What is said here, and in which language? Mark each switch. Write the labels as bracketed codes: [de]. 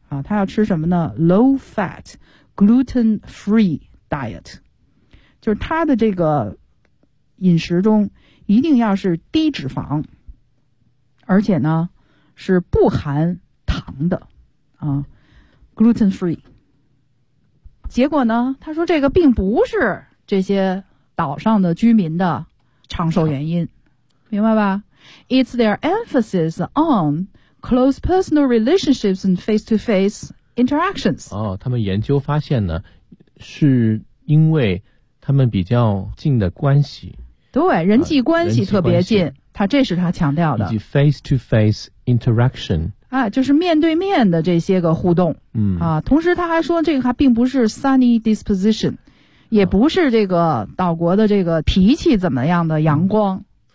[zh] 他要吃什么呢？ [en] low fat gluten free diet， [zh] 就是他的这个饮食中一定要是低脂肪，而且呢是不含糖的gluten free。结果呢他说这个并不是这些岛上的居民的长寿原因，明白吧？ [en] It's their emphasis onclose personal relationships and face-to-face interactions。 [zh] 他们研究发现呢，是因为他们比较近的关系，对，人际关系特别近，他这是他强调的，以及 face-to-face interaction 就是面对面的这些个互动。同时他还说这个还并不是 sunny disposition， 也不是这个岛国的这个脾气怎么样的阳光。